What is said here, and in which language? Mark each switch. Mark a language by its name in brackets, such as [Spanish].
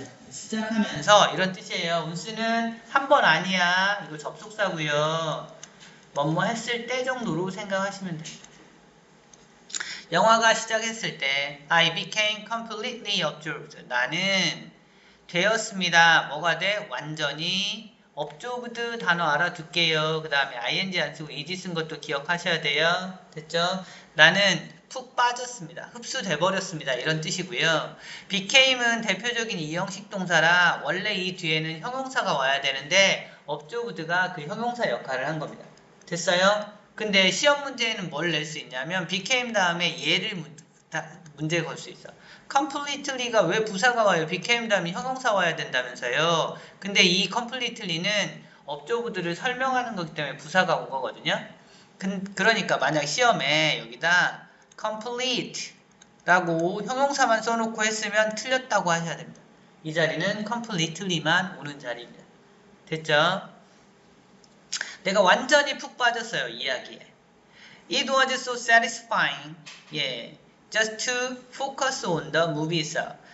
[Korean] 시작하면서 이런 뜻이에요. once는 한 번 아니야. 이거 접속사고요. 뭐뭐 했을 때 정도로 생각하시면 됩니다. 영화가 시작했을 때 [English] I became completely absorbed. [Korean] 나는 되었습니다. 뭐가 돼? 완전히 absorbed 단어 알아둘게요. 그 다음에 ing 안 쓰고 is 쓴 것도 기억하셔야 돼요. 됐죠? 나는 푹 빠졌습니다. 흡수돼 버렸습니다. 이런 뜻이고요. became은 대표적인 이형식 동사라 원래 이 뒤에는 형용사가 와야 되는데 absorbed가 그 형용사 역할을 한 겁니다. 됐어요? 근데 시험 문제에는 뭘 낼 수 있냐면 became 다음에 얘를 문제 걸 수 있어. completely가 왜 부사가 와요? became 다음에 형용사 와야 된다면서요. 근데 이 completely는 업조부들을 설명하는 거기 때문에 부사가 온 거거든요. 그러니까 만약 시험에 여기다 complete 라고 형용사만 써놓고 했으면 틀렸다고 하셔야 됩니다. 이 자리는 completely만 오는 자리입니다. 됐죠? 내가 완전히 푹 빠졌어요, 이야기에. [English] It was so satisfying. 예. Just to focus on the movie itself.